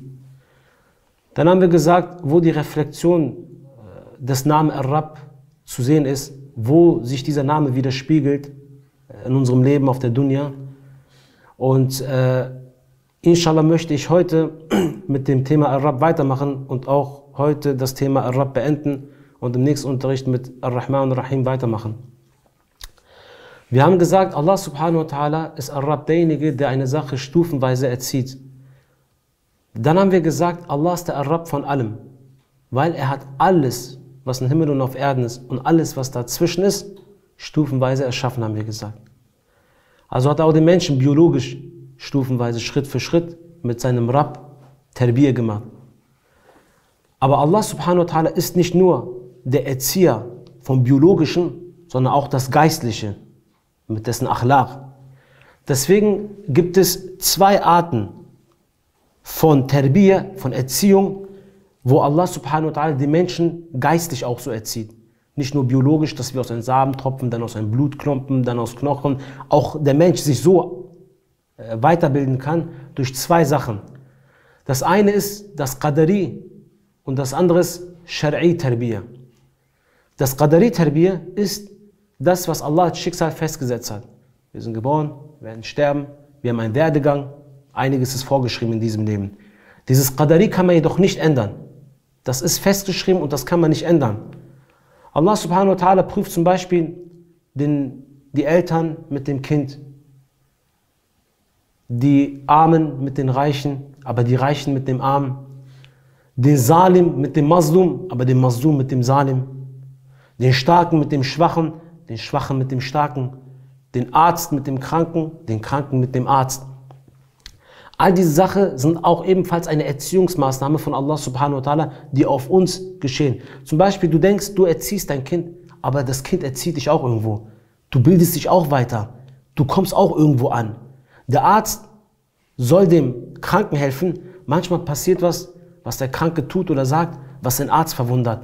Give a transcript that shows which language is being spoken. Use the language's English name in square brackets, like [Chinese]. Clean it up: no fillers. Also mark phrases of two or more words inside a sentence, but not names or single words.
[German] Dann haben wir gesagt, wo die Reflexion des Namens Ar-Rabb zu sehen ist, wo sich dieser Name widerspiegelt in unserem Leben auf der Dunya. Und inshallah möchte ich heute mit dem Thema Ar-Rabb weitermachen und auch heute das Thema Ar-Rabb beenden und im nächsten Unterricht mit Ar-Rahman Ar-Rahim weitermachen. Wir haben gesagt, Allah [Arabic] سبحانه وتعالى [German] ist Ar-Rabb, derjenige, der eine Sache stufenweise erzieht. Dann haben wir gesagt, Allah ist der Ar-Rabb von allem, weil er hat alles, was im Himmel und auf Erden ist und alles, was dazwischen ist, stufenweise erschaffen, haben wir gesagt. Also hat er auch den Menschen biologisch stufenweise, Schritt für Schritt mit seinem [Arabic] رب تربية [German] gemacht. Aber Allah [Arabic] سبحانه وتعالى [German] ist nicht nur der Erzieher vom Biologischen, sondern auch das Geistliche, mit dessen Akhlaq. Deswegen gibt es zwei Arten von Tarbiyah, von Erziehung, wo Allah [Arabic] سبحانه وتعالى [German] die Menschen geistig auch so erzieht. Nicht nur biologisch, dass wir aus einem Samentropfen, dann aus einem Blutklumpen, dann aus Knochen, auch der Mensch sich so weiterbilden kann durch zwei Sachen. Das eine ist das Qadari und das andere ist [Arabic] شرعي تربية. [German] Das [Arabic] قدري تربية [German] ist das, was Allah als Schicksal festgesetzt hat. Wir sind geboren, werden sterben, wir haben einen Werdegang, einiges ist vorgeschrieben in diesem Leben. Dieses Qadari kann man jedoch nicht ändern. Das ist festgeschrieben und das kann man nicht ändern. Allah [Arabic] سبحانه وتعالى [German] prüft zum Beispiel die Eltern mit dem Kind, die Armen mit den Reichen, aber die Reichen mit dem Armen, den Salim mit dem Mazlum, aber den Mazlum mit dem Salim, den Starken mit dem Schwachen, den Schwachen mit dem Starken, den Arzt mit dem Kranken, den Kranken mit dem Arzt. All diese Sachen sind auch ebenfalls eine Erziehungsmaßnahme von Allah [Arabic] سبحانه وتعالى, [German] die auf uns geschehen. Zum Beispiel, du denkst, du erziehst dein Kind, aber das Kind erzieht dich auch irgendwo. Du bildest dich auch weiter. Du kommst auch irgendwo an. Der Arzt soll dem Kranken helfen. Manchmal passiert was der Kranke tut oder sagt, was den Arzt verwundert.